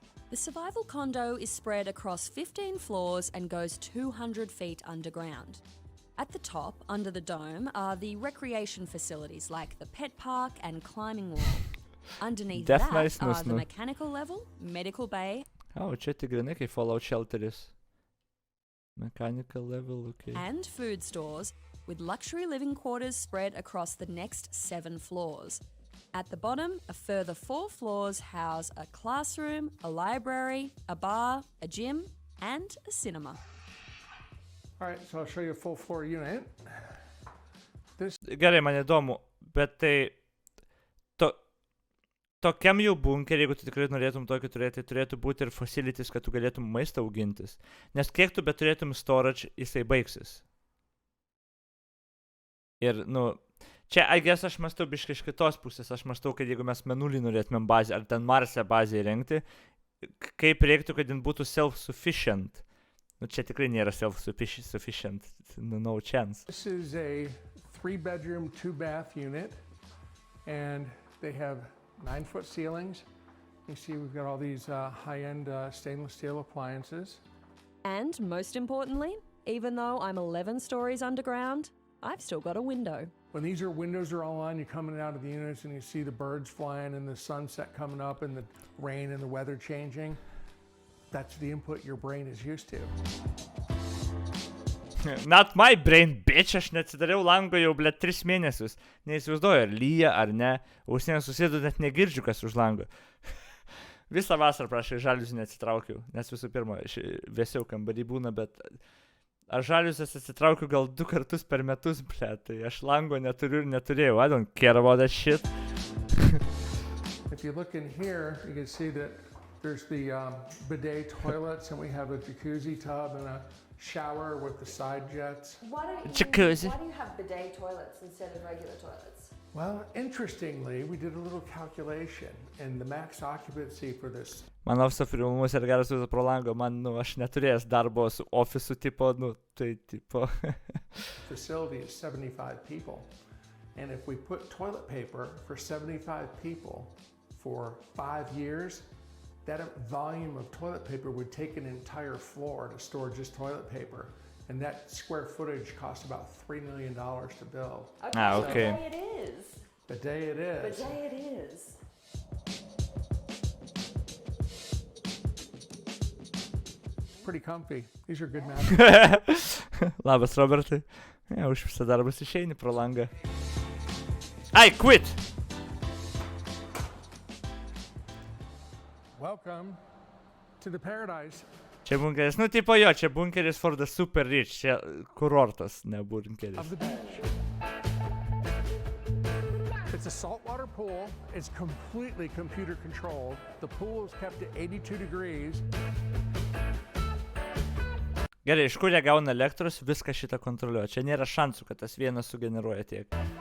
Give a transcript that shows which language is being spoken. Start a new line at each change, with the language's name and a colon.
English: The survival condo is spread across 15 floors and goes 200 feet underground. At the top, under the dome, are the recreation facilities like the pet park and climbing wall. Underneath Death that nice, are the no. mechanical level, medical bay,
Lithuanian: O, čia tik grinai kaip Fallout Shelteris.
English: Mechanical level, okay. and food stores, with luxury living quarters spread across the next 7 floors. At the bottom, a further 4 floors house a classroom, a library, a bar, a gym, and a cinema. All right, so I'll show you a full floor unit.
Lithuanian: Gerai, man įdomu, bet tai tokiam jau bunkerį, jeigu tu tikrai norėtum tokį turėti, tai turėtų būti ir facilities, kad tu galėtum maistą augintis. Nes kiek tu bet turėtum storage, jisai baigsis. Ir, nu, čia,
English: I guess,
Lithuanian: aš mąstau biškai iš kitos pusės. Aš mąstau, kad jeigu mes Mėnulį norėtumėm bazę, ar ten Marse bazę įrengti, kaip reiktų, kad jin būtų self-sufficient. Nu, čia tikrai nėra self-sufficient.
English: No chance. This is a 3-bedroom, 2-bath unit, and they have 9-foot ceilings. You see we've got all these high-end stainless steel appliances. And most importantly, even though I'm 11 stories underground, I've still got a window. When these windows are all on, you're coming out of the units and you see the birds flying and the sunset coming up and the rain and the weather changing. That's the input your brain is used to. Not my brain, bitch,
Lithuanian: aš neatsidariau lango jau, ble, 3 mėnesius. Neįsivaizduoju, ar lyja, ar ne. Ausinės susėdu, net negirdžiu, kas už lango. Visą vasarą, prašai, žaliuzių neatsitraukiau, nes visų pirma, vėsiau kambarį būna, bet aš žaliuzius atsitraukiu gal 2 kartus per metus, ble, tai aš lango neturiu ir neturėjau.
English: I don't care about that shit. If you look in here, you can see that there's the bidet toilets, and we have a jacuzzi tub and a shower with the side jets. Why do you have bidet toilets instead of regular toilets? Well, interestingly, we did a little calculation, and the max occupancy for this
Lithuanian: Man ofso filmus ir geras vaizdas pro langą, man, aš neturėjęs darbo su ofisu, tipo, tai, tipo.
English: facility is 75 people. And if we put toilet paper for 75 people for 5 years, that volume of toilet paper would take an entire floor to store just toilet paper. And that square footage costs about $3 million to build. Okay. Bidet it is. Bidet it is. Bidet it is. Pretty comfy. These are good mattresses.
Lithuanian: Labas, Robertai. Už visą darbus išeini pro langą.
English: I quit! Welcome to the paradise.
Lithuanian: Čia bunkeris, tipo jo, čia bunkeris
English: for the super rich,
Lithuanian: čia kurortas, ne bunkeris.
English: Of the beach. It's a saltwater pool. It's completely computer controlled. The pool is kept at 82 degrees.
Lithuanian: Gerai, iš kur jie gauna elektros, viską šitą kontroliuoja. Čia nėra šansų, kad tas vienas sugeneruoja tiek.